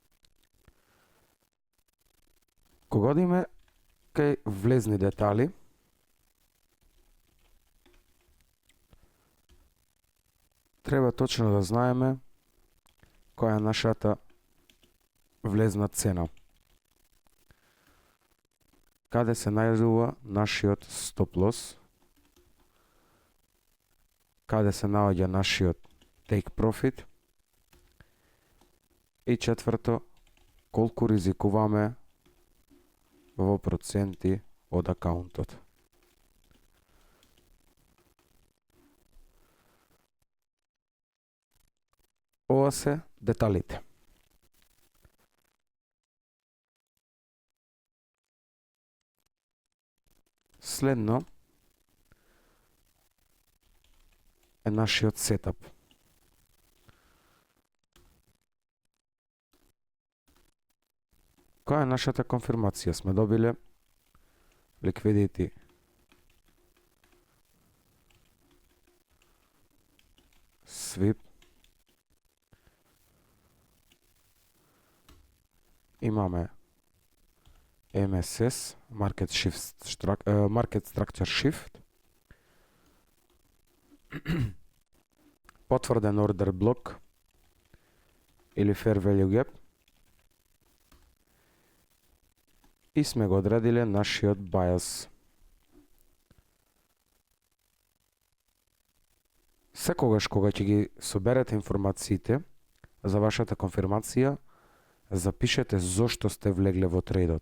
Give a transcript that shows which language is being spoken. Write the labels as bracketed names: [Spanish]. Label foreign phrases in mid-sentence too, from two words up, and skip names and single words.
[Macedonian] Кога одиме кај влезни детали, треба точно да знаеме која е нашата влезна цена. Каде се најдува нашиот [English] stop loss, [Macedonian] каде се наоѓа нашиот [English] take profit [Macedonian] и четврто, колку ризикуваме во проценти од акаунтот. Ова се деталите. Следно е нашиот сетап. Која е нашата конфирмација? Сме добиле [English] liquidity sweep [Macedonian] имаме [English] MSS, Market Structure Shift, [Macedonian] потврден [English] order block [Macedonian] или [English] fair value gap [Macedonian] и сме го одредиле нашиот bias. Секогаш кога ќе ги соберете информациите за вашата конфирмација, запишете зошто сте влегле во трейдот.